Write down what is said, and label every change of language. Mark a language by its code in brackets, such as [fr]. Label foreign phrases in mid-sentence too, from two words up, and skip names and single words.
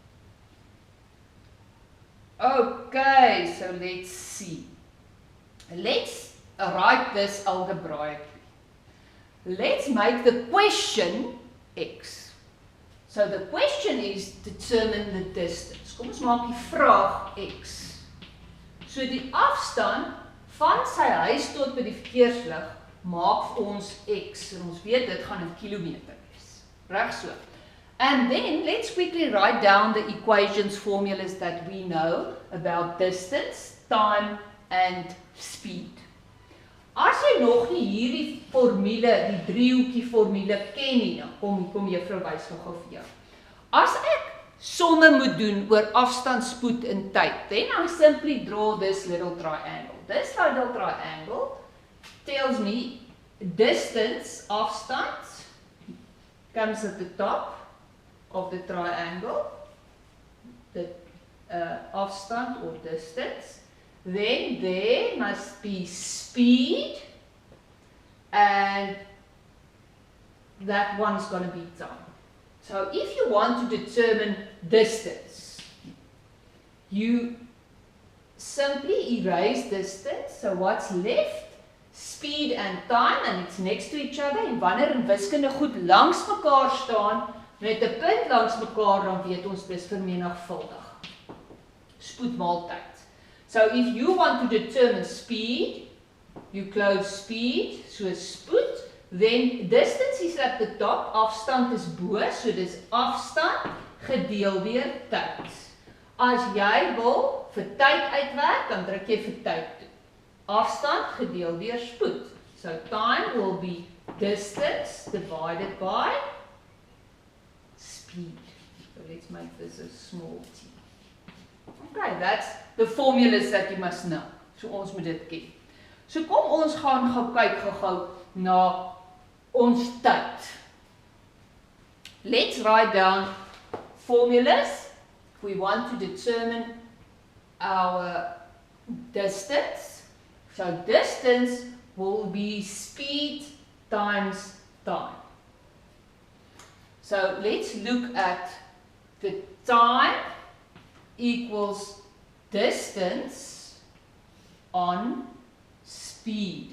[en] Okay, so let's see. Let's write this algebraically. Let's make the question x. So the question is determine the distance. [af] Kom ons maak die vraag x. So die afstand van sy huis tot by die verkeerslig maak ons x. En ons weet dit gaan in kilometer wees. Reg so. [en] And then let's quickly write down the equations, formulas that we know about distance, time and speed. [af] As jy nog nie hierdie formule, die driehoekie formule ken nie, dan kom juffrou wys nog vir jou. As ek somme moet doen oor afstand, spoed en tyd, [en] then I simply draw this little triangle. This little triangle tells me distance, afstand, comes at the top of the triangle, the afstand or distance. Then there must be speed and that one's going to be time. So if you want to determine distance, you simply erase distance. So what's left? Speed and time, and it's next to each other. [af] En wanneer in wiskunde goed langs mekaar staan, met 'n punt langs mekaar, dan weet ons dis vermenigvuldig. Spoed maal tyd. [en] So if you want to determine speed, you close speed, so spoed, then distance is at the top, [af] afstand is bo, so dis afstand gedeel deur tyd. As jy wil vir tyd uitwerk, dan druk jy vir tyd toe. Afstand gedeel deur spoed. [en] So time will be distance divided by speed. So let's make this a small t. Okay, that's the formulas that you must know. [af] So ons moet dit ken. So kom ons gaan gou kyk gou na ons tyd. [en] Let's write down formulas if we want to determine our distance. So distance will be speed times time. So let's look at the time equals distance on speed.